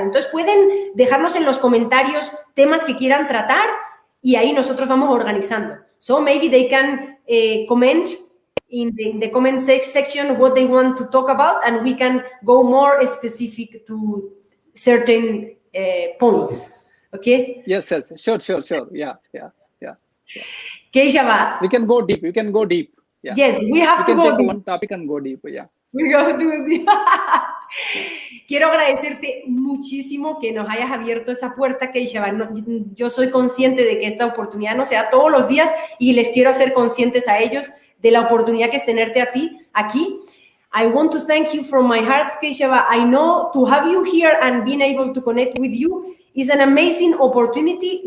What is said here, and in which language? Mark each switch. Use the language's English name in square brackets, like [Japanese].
[Spanish] Entonces pueden dejarnos en los comentarios temas que quieran tratar y ahí nosotros vamos organizando. [English] So maybe they can comment in the comment section what they want to talk about, and we can go more specific to certain points. Okay? Yes. Sure. Yeah. Keshava. We can go deep. Yeah. Yes, we have to go deep. One topic and go deep. Yeah. We go deep. [Spanish] Quiero agradecerte muchísimo que nos hayas abierto esa puerta, Keshava. Yo soy consciente de que esta oportunidad no se da todos los días y les quiero hacer conscientes a ellos de la oportunidad que es tenerte a ti aquí. [English] I want to thank you from my heart, Keshava. I know to have you here and being able to connect with you is an amazing opportunity.